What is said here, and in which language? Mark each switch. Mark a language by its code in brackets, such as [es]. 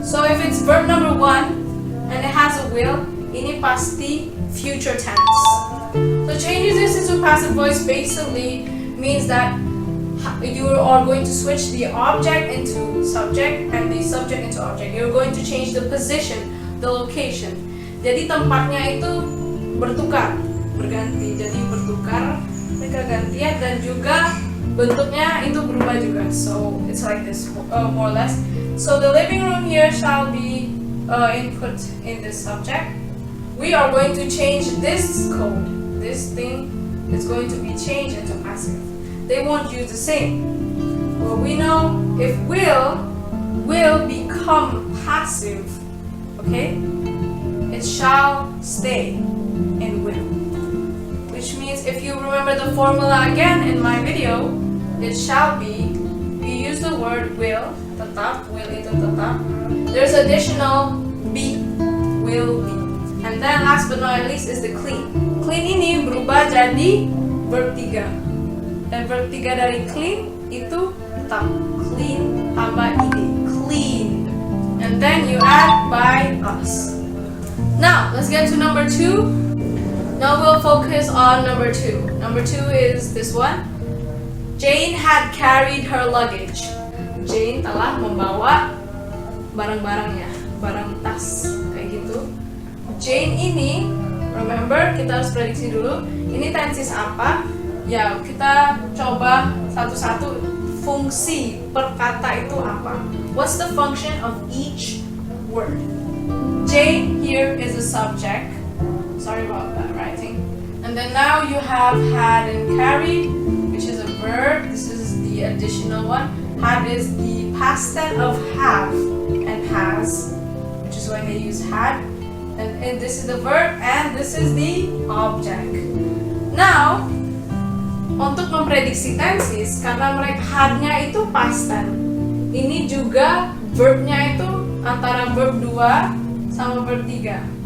[en] So if it's verb number 1 and it has a will, [id] ini pasti [en] future tense. So changing this into passive voice basically means that you are going to switch the object into subject and the subject into object. You're going to change the position, the location. [id] Jadi tempatnya itu bertukar, berganti. Jadi bertukar, mereka gantian, dan juga bentuknya itu berubah juga. [en] So it's like this, more or less. So the living room here shall be input in this subject. We are going to change this code. This thing is going to be changed into passive. They won't use the same. Well, we know if will become passive, okay? It shall stay in will. Which means if you remember the formula again in my video, it shall be, we use the word will, [id] tetap, will itu tetap. [en] There's additional be, will be. And then last but not least is the clean. [id] Clean ini berubah jadi verb 3. Dan verb 3 dari clean itu tetap clean tambah id, clean. [en] And then you add by us. Now let's get to number 2. Now we'll focus on number 2. Number 2 is this one. Jane had carried her luggage. [id] Jane telah membawa barang-barangnya, barang tas kayak gitu. Jane ini, remember, kita harus prediksi dulu. Ini tenses apa? Ya, kita coba satu-satu fungsi per kata itu apa. [en] What's the function of each word? Jane here is a subject. Sorry about that writing. And then now you have had and carried, which is a verb. This is the additional one. Had is the past tense of have and has, which is why they use had. And this is the verb, and this is the object. [id] Now, untuk memprediksi tenses, karena mereka had-nya itu past tense, ini juga verb-nya itu antara verb 2 sama verb 3.